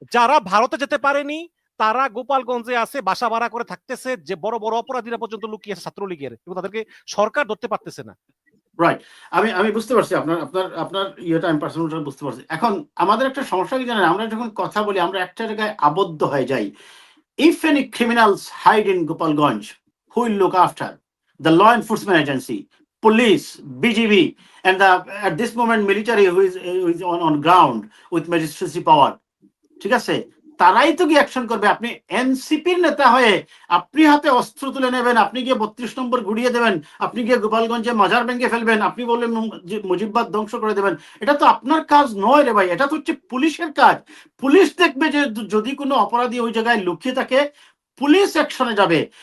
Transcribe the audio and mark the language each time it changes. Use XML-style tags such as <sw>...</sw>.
<bn>যারা ভারতে যেতে পারেনি তারা গোপালগঞ্জে আছে, বাসা ভাড়া করে থাকতেছে, যে বড় বড় অপরাধীরা পর্যন্ত লুকিয়ে আছে ছাত্রলীগের, এবং তাদেরকে সরকার ধরতে পারতেছে না। রাইট, আমি বুঝতে পারছি আপনার আপনার আপনার ইয়েটা, আমি পার্সোনাল বুঝতে পারছি। এখন আমাদের একটা সমস্যা কি জানেন, আমরা যখন কথা বলি আমরা একটা জায়গায় আবদ্ধ হয়ে যাই।</bn> <en>If any criminals hide in Gopalganj, who will look after? The law enforcement agency, police, BGB, and at this moment military who is on ground with magistracy power.</en> <bn>ঠিক আছে, তারাই তো কি অ্যাকশন করবে। আপনি এনসিপির নেতা হয়ে আপনি হাতে অস্ত্র তুলে নেবেন, আপনি গিয়ে ৩২ নম্বর ঘুরিয়ে দেবেন, আপনি গিয়ে গোপালগঞ্জে মাজার ভেঙে ফেলবেন, আপনি বললেন যে মুজিববাদ ধ্বংস করে দেবেন। এটা তো আপনার কাজ নয় রে ভাই, এটা তো হচ্ছে পুলিশের কাজ। পুলিশ দেখবে যে যদি কোনো অপরাধী ওই জায়গায় লুকিয়ে থাকে, পুলিশ অ্যাকশনে যাবে।</bn>